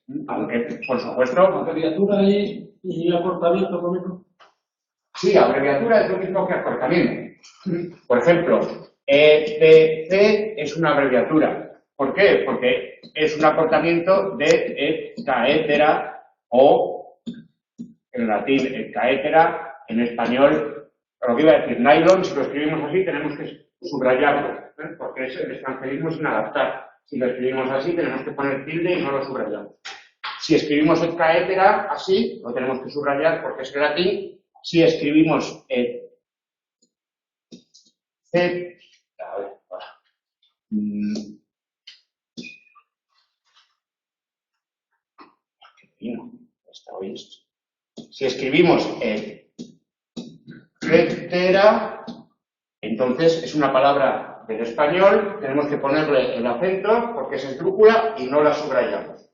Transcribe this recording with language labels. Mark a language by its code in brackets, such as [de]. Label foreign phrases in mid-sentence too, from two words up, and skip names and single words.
[es] Aunque, por supuesto... ¿Abreviatura y acortamiento lo mismo? Sí, abreviatura es lo mismo que acortamiento. Por ejemplo, ETC es una abreviatura. ¿Por qué? Porque es un acortamiento de [la] et caetera [es] o, en latín, [la] et caetera, [es] en español, Lo que iba a decir, nylon, si lo escribimos así, tenemos que subrayarlo, porque el extranjerismo es inadaptar. Si lo escribimos así, tenemos que poner tilde y no lo subrayamos. Si escribimos [la] et caetera [es] así, lo tenemos que subrayar porque es latín. Si escribimos si escribimos etcétera, entonces es una palabra del español, tenemos que ponerle el acento porque es esdrújula y no la subrayamos.